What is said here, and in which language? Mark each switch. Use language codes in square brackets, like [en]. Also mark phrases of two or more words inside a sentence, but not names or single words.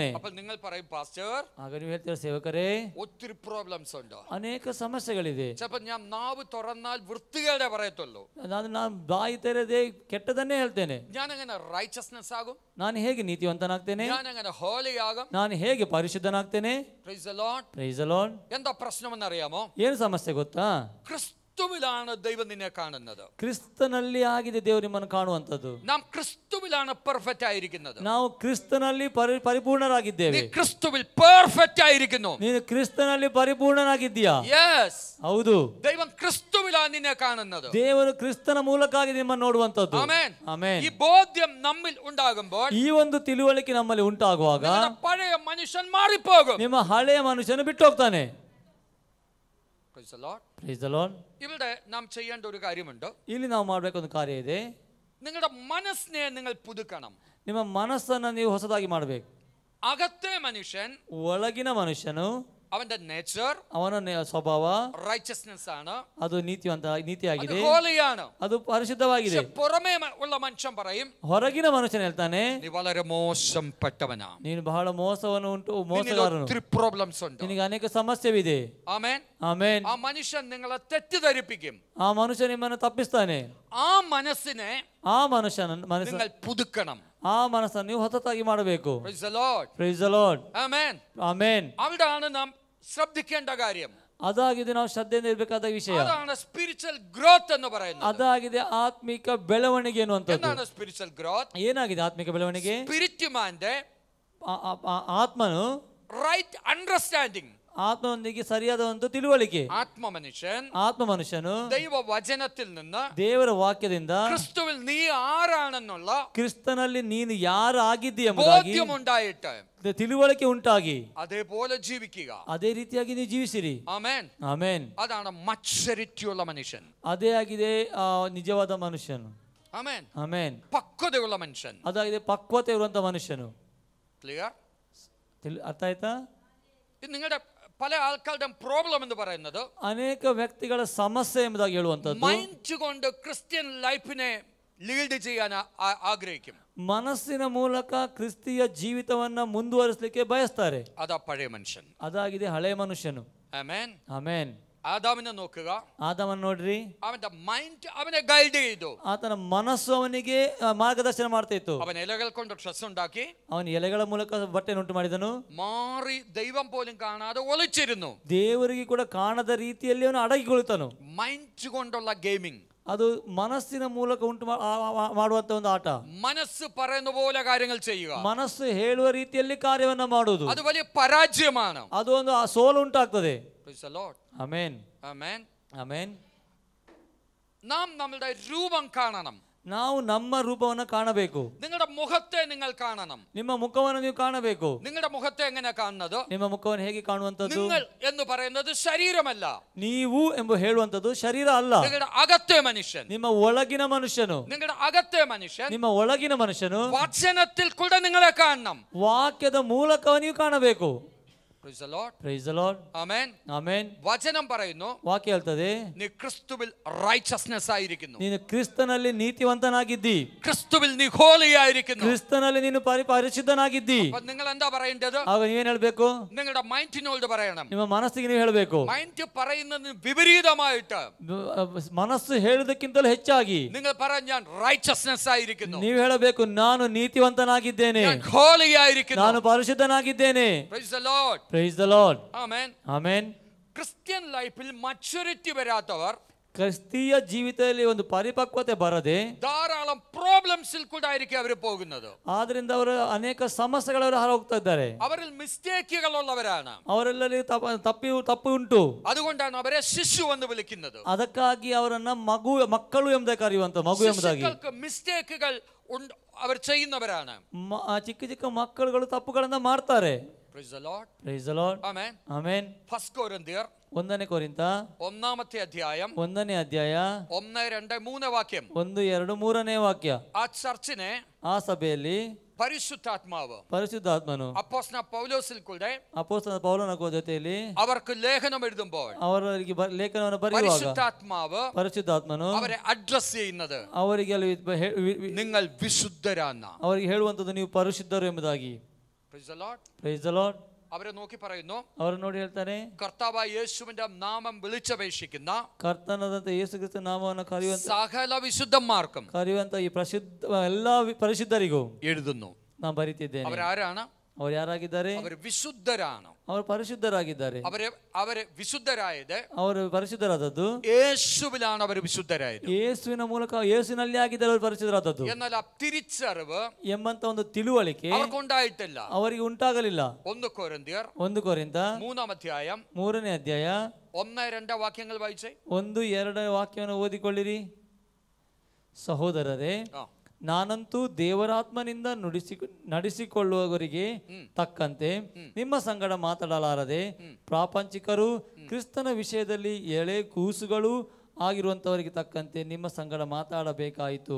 [ml] അപ്പോൾ നിങ്ങൾ പറയും പാസ്റ്റർ, [kn] ಆಗ ನೀವು ಹೇಳ್ತೀರಾ ಸೇವಕರೇ, [ml] ഒത്തിരി പ്രോബ്ലംസ് ഉണ്ട്, [kn] ಅನೇಕ ಸಮಸ್ಯೆಗಳಿದೆ. [ml] ചിലപ്പോൾ ഞാൻ നാവ് തുറന്നാൽ വൃത്തികേടെ പറയത്തുള്ളൂ. [kn] ನಾನು ಬಾಯಿ ತೆರೆದೇ ಕೆಟ್ಟದನ್ನೇ ಹೇಳ್ತೇನೆ. [ml] ഞാൻ എങ്ങനെ റൈച്ചസ്നെസ് ആകും? [kn] ನಾನು ಹೇಗೆ ನೀತಿವಂತನಾಗ್ತೇನೆ? [ml] ഞാൻ എങ്ങനെ ഹോളി ആകും? [kn] ನಾನು ಹೇಗೆ ಪರಿಶುದ್ಧನಾಗ್ತೇನೆ? [en] Praise the Lord. Praise the Lord. [ml] എന്താ പ്രശ്നമെന്ന് അറിയാമോ? [kn] ಏನು ಸಮಸ್ಯೆ ಗೊತ್ತಾ? [ml] ക്രിസ്തുവിലാണ് ദൈവം നിന്നെ കാണുന്നത്. [kn] ಕ್ರಿಸ್ತನಲ್ಲಿ ಆಗಿದೆ ದೇವರು ನಿಮ್ಮನ್ನು ಕಾಣುವಂತದ್ದು. [ml] നാം ക്രിസ്തുവിലാണ് പെർഫെക്റ്റ് ആയിരിക്കുന്നത്. [kn] ನಾವು ಕ್ರಿಸ್ತನಲ್ಲಿ ಪರಿಪೂರ್ಣರಾಗಿದ್ದೇವೆ. [ml] നീ ക്രിസ്തുവിൽ പെർഫെക്റ്റ് ആയിരിക്കുന്നു. [kn] ನೀನು ಕ್ರಿಸ್ತನಲ್ಲಿ ಪರಿಪೂರ್ಣನಾಗಿದ್ದೀಯಾ? [ml] യെസ്. [kn] ಹೌದು. [ml] ദൈവം ക്രിസ്തുവിലാണ് നിന്നെ കാണുന്നത്. [kn] ದೇವರು ಕ್ರಿಸ್ತನ ಮೂಲಕವಾಗಿ ನಿಮ್ಮನ್ನು ನೋಡುವಂತದ್ದು. [ml] ആമേൻ. [kn] ಆಮೆನ್. [ml] ഈ ബോധ്യം നമ്മിൽ ഉണ്ടാകുമ്പോൾ [kn] ಈ ಒಂದು ತಿಳುವಳಿಕೆ ನಮ್ಮಲ್ಲಿ ಉಂಟಾಗುವಾಗ [ml] പഴയ മനുഷ്യൻ മാറിപ്പോകും. [kn] ನಿಮ್ಮ ಹಳೆಯ ಮನುಷ್ಯನು ಬಿಟ್ಟು ಹೋಗ್ತಾನೆ. [en] Praise the Lord. Praise the Lord. [ml] ഇവിടെ നാം ചെയ്യേണ്ട ഒരു കാര്യമുണ്ട്. [kn] ಇಲ್ಲಿ ನಾವು ಮಾಡಬೇಕೊಂದು ಕಾರ್ಯ ಇದೆ. [ml] നിങ്ങളുടെ മനസ്സിനെ നിങ്ങൾ പുതുക്കണം. [kn] ನಿಮ್ಮ ಮನಸ್ಸನ್ನು ನೀವು ಹೊಸದಾಗಿ ಮಾಡಬೇಕು. [ml] അകത്തെ മനുഷ്യൻ, [kn] ಒಳಗಿನ ಮನುಷ್ಯನು, [ml] അവന്റെ നേച്ചർ, [kn] ಅವನ ಸ್ವಭಾವ [ml] റൈച്ചസ്നെസ് ആണ്, [kn] ಅದು ನೀತಿಯಾಗಿದೆ, [ml] ഹോളിയാണ്, [kn] ಅದು ಪರಿಶುದ್ಧವಾಗಿದೆ. [ml] പുറമേ ഉള്ള മനുഷ്യൻ പറയും, [kn] ಹೊರಗಿನ ಮನುಷ್ಯನು ಹೇಳ್ತಾನೆ, [ml] നീ വളരെ മോശപ്പെട്ടവനാ, [kn] ನೀನು ಬಹಳ ಮೋಸಗಾರನು, [ml] ഒത്തിരി പ്രോബ്ലംസ് ഉണ്ട്. [kn] ನಿನಗೆ ಅನೇಕ ಸಮಸ್ಯೆವಿದೆ. [ml] ആമേൻ. [kn] ಆಮೆನ್. [ml] ആ മനുഷ്യൻ നിങ്ങളെ തെറ്റിദ്ധരിപ്പിക്കും. [kn] ಆ ಮನುಷ್ಯ ನಿಮ್ಮನ್ನು ತಪ್ಪಿಸ್ತಾನೆ. [ml] ആ മനസ്സിനെ [kn] ಆ ಮನುಷ್ಯನ [ml] നിങ്ങൾ പുതുക്കണം. [kn] ಆ ಮನಸ್ಸನ್ನು ನೀವು ಹೊಸತಾಗಿ ಮಾಡಬೇಕು. [en] Praise the Lord. Praise the Lord. [ml] ആമേൻ. [kn] ಆಮೆನ್. [ml] അവിടാണ് നാം ശ്രദ്ധിക്കേണ്ട കാര്യം. [kn] ಅದಾಗಿದೆ ನಾವು ಶ್ರದ್ಧೆಯಿಂದ ಇರಬೇಕಾದ ವಿಷಯ. [ml] അതാണ് [en] spiritual growth [ml] എന്ന് പറയുന്നത്. [kn] ಅದಾಗಿದೆ ಆತ್ಮಿಕ ಬೆಳವಣಿಗೆ ಎನ್ನುವಂಥದ್ದು. [ml] എന്താണ് [en] spiritual growth? [kn] ಏನಾಗಿದೆ ಆತ್ಮಿಕ ಬೆಳವಣಿಗೆ? [en] spirit man [kn] ಆತ್ಮನು [en] right understanding, [kn] ಆತ್ಮನೊಂದಿಗೆ ಸರಿಯಾದ ಒಂದು ತಿಳುವಳಿಕೆ. [ml] ആത്മ മനുഷ്യನು ദൈവ വചനത്തിൽ നിന്ന്, [kn] ದೇವರ ವಾಕ್ಯದಿಂದ [ml] ക്രിസ്തുവിൽ നീ ആരാണെന്നുള്ള [kn] ಕ್ರಿಸ್ತನಲ್ಲಿ ನೀನು ಯಾರು ಆಗಿದ್ದೀಯ ಎಂಬುದಾಗಿ [ml] ബോധ്യമുണ്ടായിട്ട് [kn] ತಿಳುವಳಿಕೆ ಉಂಟಾಗಿ [ml] അതേപോലെ ജീവിക്കുക. [kn] ಅದೇ ರೀತಿಯಾಗಿ ನೀವು ಜೀವಿಸಿರಿ. [ml] ആമേൻ. [kn] ಆಮೆನ್. [ml] അതാണ് മച്ചുരിറ്റിയുള്ള മനുഷ്യൻ. [kn] ಅದೇ ಆಗಿದೆ ನಿಜವಾದ ಮನುಷ್ಯನು. [ml] ആമേൻ. [kn] ಆಮೆನ್. [ml] പക്വതയുള്ള മനുഷ്യൻ. [kn] ಅದಾಗಿದೆ ಪಕ್ವತೆ ಇರುವಂತ ಮನುಷ್ಯನು. [ml] ക്ലിയർ? [kn] ಅರ್ಥ ಆಯ್ತಾ? [ml] ഇത് നിങ്ങളുടെ പല ആൾക്കാരുടെ പ്രോബ്ലം എന്ന് പറയുന്നത് [kn] ಅನೇಕ ವ್ಯಕ್ತಿಗಳ ಸಮಸ್ಯೆ ಎಂಬುದಾಗಿ ಹೇಳುವಂತದ್ದು, [ml] മൈൻഡ് കൊണ്ട് [en] Christian life [ml] ലീഡ് ചെയ്യാൻ ആഗ്രഹിക്കും. [kn] ಮನಸ್ಸಿನ ಮೂಲಕ ಕ್ರಿಸ್ತಿಯ ಜೀವಿತವನ್ನ ಮುಂದುವರಿಸಲಿಕ್ಕೆ ಬಯಸ್ತಾರೆ. [ml] അതാ പഴയ മനുഷ്യൻ. [kn] ಅದಾಗಿದೆ ಹಳೆಯ ಮನುಷ್ಯನು. [ml] ആമേൻ. [kn] ಆಮೆನ್. [ml] ആദാമിനെ നോക്കുക. [kn] ಆದಾಮನ ನೋಡ್ರಿ, [ml] അവന്റെ മൈൻഡ് അവനെ ഗൈഡ് ചെയ്തു. [kn] ಆತನ ಮನಸ್ಸು ಅವನಿಗೆ ಮಾರ್ಗದರ್ಶನ ಮಾಡ್ತಾ ಇತ್ತು. [ml] അവൻ ഇലകൾ കൊണ്ട് ഡ്രസ് ഉണ്ടാക്കി, [kn] ಅವನು ಎಲೆಗಳ ಮೂಲಕ ಬಟ್ಟೆಯನ್ನು ಉಂಟು ಮಾಡಿದನು. [ml] മാറി ദൈവം പോലും കാണാതെ ഒളിച്ചിരുന്നു. [kn] ದೇವರಿಗೆ ಕೂಡ ಕಾಣದ ರೀತಿಯಲ್ಲಿ ಅವನು ಅಡಗಿಕೊಳ್ಳುತ್ತಾನು. [ml] മൈൻഡ് കൊണ്ടുള്ള ഗെയിമിംഗ്, [kn] ಅದು ಮನಸ್ಸಿನ ಮೂಲಕ ಉಂಟು ಮಾಡುವಂತ ಒಂದು ಆಟ. [ml] മനസ്സ് പറയുന്ന പോലെ കാര്യങ്ങൾ ചെയ്യുക, [kn] ಮನಸ್ಸು ಹೇಳುವ ರೀತಿಯಲ್ಲಿ ಕಾರ್ಯವನ್ನ ಮಾಡುವುದು, [ml] അത് വലിയ പരാജയമാണ്. [kn] ಅದು ಒಂದು ಸೋಲು ಉಂಟಾಗ್ತದೆ. [en] Praise the Lord. [kn] ಆಮೆನ್. [ml] ആമേൻ. [kn] ಆಮೆನ್. [ml] നാം നമ്മുടെ രൂപം കാണണം. [kn] ನಾವು ನಮ್ಮ ರೂಪವನ್ನು ಕಾಣಬೇಕು. [ml] നിങ്ങളുടെ മുഖത്തെ നിങ്ങൾ കാണണം. [kn] ನಿಮ್ಮ ಮುಖವನ್ನು ನೀವು ಕಾಣಬೇಕು. [ml] നിങ്ങളുടെ മുഖത്തെ എങ്ങനെ കാണുന്നത്? [kn] ನಿಮ್ಮ ಮುಖವನ್ನು ಹೇಗೆ ಕಾಣುವಂತದ್ದು? [ml] നിങ്ങൾ എന്ന് പറയുന്നത് ശരീരമല്ല, [kn] ನೀವು ಎಂಬ ಹೇಳುವಂತದ್ದು ಶರೀರ ಅಲ್ಲ. [ml] നിങ്ങളുടെ അകത്തെ മനുഷ്യൻ, [kn] ನಿಮ್ಮ ಒಳಗಿನ ಮನುಷ್ಯನು, [ml] നിങ്ങളുടെ അകത്തെ മനുഷ്യൻ [kn] ನಿಮ್ಮ ಒಳಗಿನ ಮನುಷ್ಯನು [ml] വചനത്തിൽ കൂടെ നിങ്ങളെ കാണണം. [kn] ವಾಕ್ಯದ ಮೂಲಕ ನೀವು ಕಾಣಬೇಕು. [en] Praise the Lord. Praise the Lord. [ml] ആമേൻ. [kn] ಆಮೆನ್. [ml] വചനം പറയുന്നു, [kn] ವಾಕ್ಯ ಹೇಳ್ತದೆ, [ml] നീ ക്രിസ്തുവിൽ റൈച്ചസ്നെസ് ആയിരിക്കുന്നു, [kn] ನೀನು ಕ್ರಿಸ್ತನಲ್ಲಿ ನೀತಿವಂತನಾಗಿದ್ದಿ, [ml] ക്രിസ്തുവിൽ നീ ഹോളി ആയിരിക്കുന്നു. [kn] ಕ್ರಿಸ್ತನಲ್ಲಿ ನೀನು ಪರಿಶುದ್ಧನಾಗಿದ್ದಿ. [ml] അപ്പോൾ നിങ്ങൾ എന്താ പറയേണ്ടത്? [kn] ಆಗ ನೀವೇನ್ ಹೇಳ್ಬೇಕು? [ml] നിങ്ങളുടെ മൈൻഡിനോട് പറയണം. [kn] ನಿಮ್ಮ ಮನಸ್ಸಿಗೆ ನೀವು ಹೇಳಬೇಕು. [ml] മൈൻഡ് പറയുന്നതിന് വിപരീതമായിട്ട് [kn] ಮನಸ್ಸು ಹೇಳುವುದಕ್ಕಿಂತಲೂ ಹೆಚ್ಚಾಗಿ [ml] നിങ്ങൾ പറയാൻ, ഞാൻ റൈച്ചസ്നെസ് ആയിരിക്കുന്നു, [kn] ನೀವು ಹೇಳಬೇಕು, ನಾನು ನೀತಿವಂತನಾಗಿದ್ದೇನೆ, [ml] ഞാൻ ഹോളി ആയിരിക്കുന്നു. [kn] ನಾನು ಪರಿಶುದ್ಧನಾಗಿದ್ದೇನೆ. [en] Praise the Lord. Praise the Lord. [ml] ആമേൻ. [kn] ಆಮೆನ್. [en] Christian life [ml] മച്ചുരിറ്റി വരാത്തവർ, [kn] ಕ್ರಿಸ್ತೀಯ ಜೀವಿತದಲ್ಲಿ ಒಂದು ಪರಿಪಕ್ವತೆ ಬರದೆ [ml] ധാരാളം പ്രോബ്ലംസിൽ കൂടെ ആയിരിക്കും അവർ പോകുന്നത്. [kn] ಆದ್ರಿಂದ ಅವರು ಅನೇಕ ಸಮಸ್ಯೆಗಳವರು ಹೋಗ್ತಾ ಇದ್ದಾರೆ. [ml] അവരിൽ മിസ്റ്റേക്കുകൾ ഉള്ളവരാണ്. [kn] ಅವರೆಲ್ಲಲ್ಲಿ ತಪ್ಪು ಉಂಟು. [ml] അതുകൊണ്ടാണ് അവരെ ശിശു എന്ന് വിളിക്കുന്നത്. [kn] ಅದಕ್ಕಾಗಿ ಅವರನ್ನ ಮಕ್ಕಳು ಎಂಬುದಾಗಿ ಕರೆಯುವಂತ, ಮಗು ಎಂಬುದಾಗಿ. [ml] മിസ്റ്റേക്കുകൾ അവർ ചെയ്യുന്നവരാണ്. [kn] ಚಿಕ್ಕ ಚಿಕ್ಕ ಮಕ್ಕಳುಗಳು ತಪ್ಪುಗಳನ್ನ ಮಾಡ್ತಾರೆ. [en] Praise the Lord. Praise the Lord. [ml] ആമേൻ. [kn] ಆಮೆನ್. [ml] 1 കൊരിന്ത്യർ [kn] 1 ಕೊರಿಂಥ [ml] 1-ാമത്തെ അധ്യായം [kn] 1ನೇ ಅಧ್ಯಾಯ [ml] 1, 2, 3 വാക്യം. [kn] 1, 2, 3ನೇ ವಾಕ್ಯ. [ml] ആ ചർച്ചിനെ [kn] ಆ ಸಭೆಯಲ್ಲಿ [ml] പരിശുദ്ധാത്മാവ് [kn] ಪರಿಶುದ್ಧಾತ್ಮನು [ml] അപ്പോസ്തലനായ പൗലോസിൽ കൂടെ [kn] ಅಪೊಸ್ತಲ ಪೌಲನ ಜೊತೆಯಲ್ಲಿ [ml] അവർക്ക് ലേഖനം എഴുതുമ്പോൾ [kn] ಅವರಿಗೆ ಲೇಖನವನ್ನು ಬರೆಯುವಾಗ [ml] പരിശുദ്ധാത്മാവ് [kn] ಪರಿಶುದ್ಧಾತ್ಮನು [ml] അവരെ അഡ്രസ് ചെയ്യുന്നത് [kn] ಅವರಿಗೆ ಅಲ್ಲಿ [ml] നിങ്ങൾ വിശുദ്ധരാന്ന [kn] ಅವರಿಗೆ ಹೇಳುವಂತದ್ದು ನೀವು ಪರಿಶುದ್ಧರು ಎಂಬುದಾಗಿ. [en] Praise the Lord. Praise the Lord. [ml] അവരെ നോക്കി പറയുന്നു, [kn] ಅವರು ನೋಡಿ ಹೇಳ್ತಾರೆ, [ml] കർത്താവായ യേശുവിന്റെ നാമം വിളിച്ചപേക്ഷിക്കുന്ന [kn] ಕರ್ತನಾದಂತ ಯೇಸು ಕ್ರಿಸ್ತ ನಾಮವನ್ನು [ml] സകല വിശുദ്ധന്മാർക്കും [kn] ಕರೆಯುವಂತ ಈ ಎಲ್ಲಾ ಪರಿಶುದ್ಧರಿಗೂ [ml] എഴുതുന്നു. [kn] ನಾನು ಬರೀತಿದ್ದೇನೆ. [ml] അവരാരാണ്? [kn] ಅವರು ಯಾರಾಗಿದ್ದಾರೆ? [ml] അവർ ವಿശುദ്ധരാണ്. [kn] ಅವರು ಪರಿಶುದ್ಧರಾಗಿದ್ದಾರೆ. [ml] അവരെ ವಿಶುദ്ധരായത്, [kn] ಅವರು ಪರಿಶುದ್ಧರಾದದ್ದು [ml] യേശുവിലാണ്. അവർ വിശുദ്ധരായത് [kn] ಯೇಸುವಿನ ಮೂಲಕ, ಯೇಸುವಿನಲ್ಲಿ ಆಗಿದ್ದಾರೆ ಅವರು ಪರಿಶುದ್ಧರಾದದ್ದು. [ml] എന്നാൽ ആ തിരിച്ചറിവ് [kn] ಎಂಬಂತ ಒಂದು ತಿಳುವಳಿಕೆ [ml] അവർക്കുണ്ടായിട്ടില്ല. [kn] ಅವರಿಗೆ ಉಂಟಾಗಲಿಲ್ಲ. [ml] 1 കൊരിന്ത്യർ [kn] 1 ಕೊರಿಂಥ [ml] 3-ാം അധ്യായം [kn] 3ನೇ ಅಧ್ಯಾಯ [ml] 1-2 ವಾಕ್ಯങ്ങൾ വായിച്ചേ. [kn] 1-2 ವಾಕ್ಯವನ್ನು ಓದಿಕೊಳ್ಳಿರಿ. ಸಹೋದರರೇ, ನಾನಂತೂ ದೇವರಾತ್ಮನಿಂದ ನಡೆಸಿಕೊಳ್ಳುವವರಿಗೆ ತಕ್ಕಂತೆ ನಿಮ್ಮ ಸಂಗಡ ಮಾತನಾಡಲಾರದೆ, ಪ್ರಾಪಂಚಿಕರು ಕ್ರಿಸ್ತನ ವಿಷಯದಲ್ಲಿ ಎಳೆ ಕೂಸುಗಳು ಆಗಿರುವಂತವರಿಗೆ ತಕ್ಕಂತೆ ನಿಮ್ಮ ಸಂಗಡ ಮಾತಾಡಬೇಕಾಯಿತು.